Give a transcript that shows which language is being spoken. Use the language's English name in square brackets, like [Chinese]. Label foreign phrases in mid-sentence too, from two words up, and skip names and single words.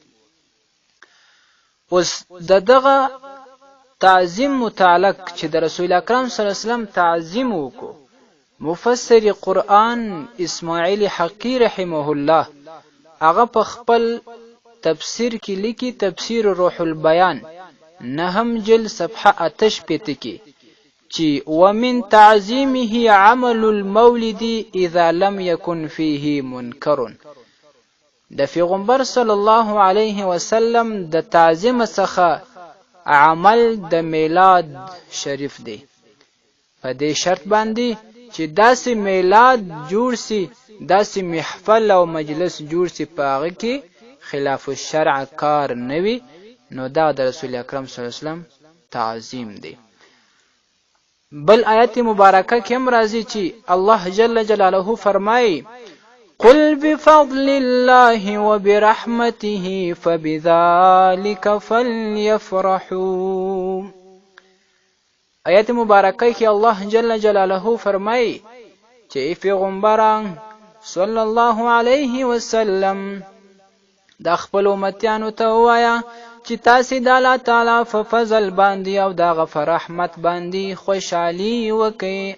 [Pashto] اوس دغه تعظیم متعلق چې د رسول اکرم صلی الله علیه وسلم تعظیم وکړو، مفسر قرآن اسماعیل حقی رحمه الله هغه په خپل تفسیر کې لیکي، تفسیر روح البیان 9 جلد صفحه 88 کې چې [Arabic] ومن تعظیمه عمل المولد اذا لم يكن فيه منکر. [Pashto] د پیغمبر صلی الله علیه وسلم د تعظیم څخه عمل د میلاد شریف دی، په دې شرط باندې چې داسې میلاد جوړ سي، داسې محفل او مجلس جوړ سي په هغه کې [Arabic] خلاف الشرع [Pashto] کار نه وي، نو دا د رسول اکرم صلی الله علیه وسلم تعظیم دی. بل آیت مبارکه کې هم راځي چې الله جل جلاله فرمایي [Arabic] قل بفضل الله وبرحمته فبذلك فليفرحوا. [Pashto] آیت مبارکه کې الله جل جلاله فرمایي چې پیغمبران صلی الله علیه وسلم د خپل امتیانو ته وایا چې تاسو د الله تعالی په فضل باندې او د رحمت باندې خوشحالي وکړئ.